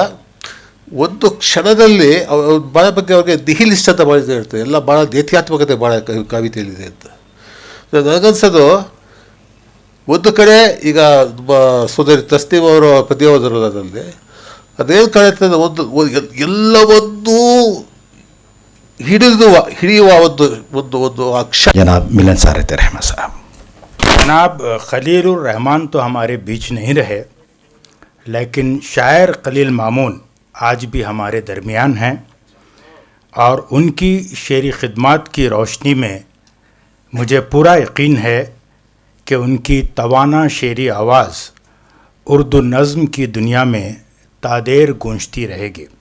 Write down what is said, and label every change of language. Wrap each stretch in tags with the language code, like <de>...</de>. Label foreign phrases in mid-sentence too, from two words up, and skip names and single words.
<kn>ಒಂದು ಕ್ಷಣದಲ್ಲಿ ಭಾಳ ಬಗ್ಗೆ ಅವ್ರಿಗೆ ನಿಹಿಲಿಸ್ಟ್ ಅಂತ ಭಾಳ ಇರ್ತದೆ, ಎಲ್ಲ ಭಾಳ ನೇತ್ಯಾತ್ಮಕತೆ ಭಾಳ ಕವಿತೆಯಲ್ಲಿದೆ ಅಂತ ನನಗನ್ಸೋದು. ಒಂದು ಕಡೆ ಈಗ ಸೋದರಿ ತಸ್ನೀಮ್ ಅವರ ಪದ್ಯ ಓದಿರೋದ್ರಲ್ಲಿ ಅದೇನು ಕಾಣುತ್ತೆ, ಎಲ್ಲವನ್ನೂ ಹಿಡಿಯುವ ಒಂದು ಅಕ್ಷರ.</kn> <ur>جناب ملن سارت رحمان صاحب. جناب خلیل الرحمان تو ہمارے بیچ نہیں رہے، لیکن شاعر خلیل مامون آج بھی ہمارے درمیان ہیں، اور ان کی شعری خدمت کی روشنی میں مجھے پورا یقین ہے کہ ان کی توانا شعری آواز اردو نظم کی دنیا میں تادیر گونجتی رہے گی.</ur>